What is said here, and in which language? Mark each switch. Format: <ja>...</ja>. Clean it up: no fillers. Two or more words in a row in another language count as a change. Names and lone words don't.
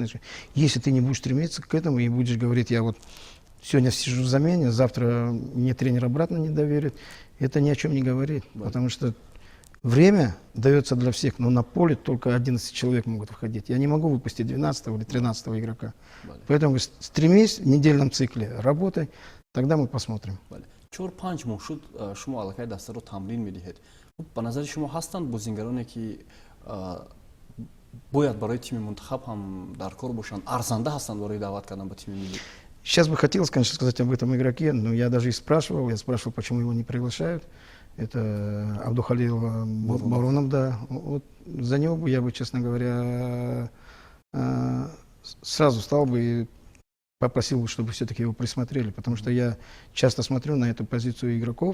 <ru>Если ты не будешь стремиться к этому и будешь говорить, я вот сегодня сижу в замене, завтра мне тренер обратно не доверит, это ни о чем не говорит. Потому что время дается для всех, но на поле только 11 человек могут выходить. Я не могу выпустить 12 или 13 игрока. Поэтому стремись в недельном цикле, работай, тогда мы посмотрим.</ru> <fa>چهار-پنج ماه شد شما علاقه دسته رو تمرین میدهید. به نظر شما هستند بازیگرانی که باید برای تیم منتخب هم در کار باشند، ارزنده هستند برای دعوت کردن به تیم ملی؟</fa> <ru>Сейчас бы хотелось, конечно, сказать об этом игроке, но я даже и спрашивал, почему его не приглашают. Это Абдухалил Баронов, да. Вот за него бы я бы, честно говоря, сразу стал бы и попросил, чтобы все-таки его присмотрели, потому что я часто смотрю на эту позицию игроков.</ru>